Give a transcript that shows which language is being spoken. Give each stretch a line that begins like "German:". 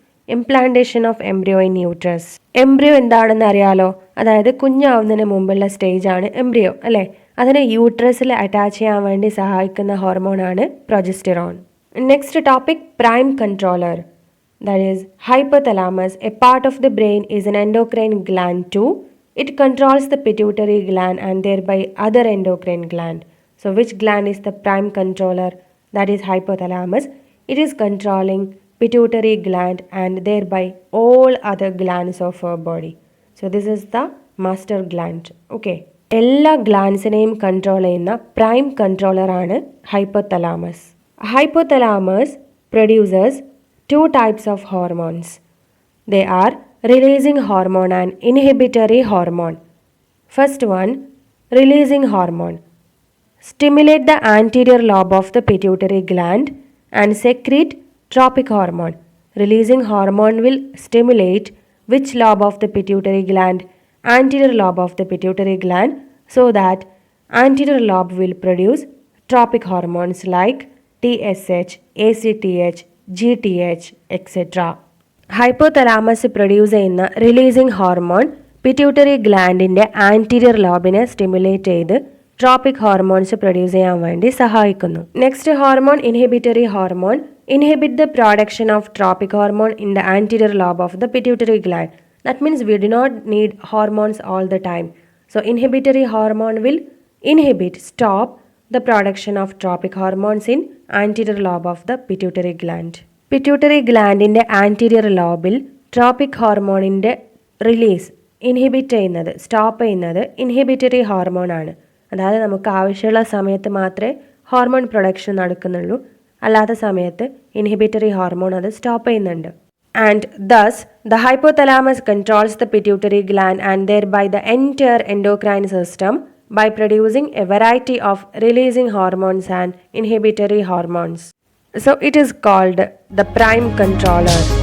English: Implantation of embryo in uterus.
Malayalam: Embryo എന്താണെന്ന് അറിയാലോ, അതായത് കുഞ്ഞാവുന്നതിന് മുമ്പുള്ള സ്റ്റേജാണ് എംബ്രിയോ അല്ലേ. അതിനെ യൂട്രസിൽ അറ്റാച്ച് ചെയ്യാൻ വേണ്ടി സഹായിക്കുന്ന ഹോർമോണാണ് progesterone.
English: Next topic, prime controller. That is hypothalamus. A part of the brain is an endocrine gland too. It controls the pituitary gland and thereby other endocrine gland. So which gland is the prime controller? That is hypothalamus. It is controlling pituitary gland and thereby all other glands of our body. So this is the master gland. Okay.
Malayalam: എല്ലാ ഗ്ലാൻസിനെയും control ചെയ്യുന്ന prime കൺട്രോളറാണ് hypothalamus.
English: Hypothalamus producers two types of hormones. They are releasing hormone and inhibitory hormone. First one, releasing hormone. Stimulate the anterior lobe of the pituitary gland and secrete tropic hormone. Releasing hormone will stimulate which lobe of the pituitary gland? Anterior lobe of the pituitary gland, so that anterior lobe will produce tropic hormones like TSH, ACTH, GTH, etc.
Malayalam: Hypothalamus produce ചെയ്യുന്ന releasing hormone pituitary ഗ്ലാൻഡിൻ്റെ anterior ലോബിനെ stimulate ചെയ്ത് tropic hormones produce ചെയ്യാൻ വേണ്ടി സഹായിക്കുന്നു.
English: Next hormone inhibitory hormone inhibit the production of tropic hormone in the anterior lobe of the pituitary gland. That means we do not need hormones all the time. So inhibitory hormone will stop the production of tropic hormones in anterior lobe of the pituitary gland. Pituitary gland in the anterior lobe tropic hormone in the release
Malayalam: inhibit ചെയ്യുന്നത് stop ചെയ്യുന്നത് inhibitory hormone ആണ്. അതായത് നമുക്ക് ആവശ്യമുള്ള സമയത്ത് മാത്രമേ hormone production നടക്കുന്നുള്ളൂ, അല്ലാത്ത സമയത്ത് ഇൻഹിബിറ്ററി ഹോർമോൺ അത് സ്റ്റോപ്പ് ചെയ്യുന്നുണ്ട്.
English: And thus the hypothalamus controls the pituitary gland and thereby the entire endocrine system by producing a variety of releasing hormones and inhibitory hormones. So it is called the prime controller.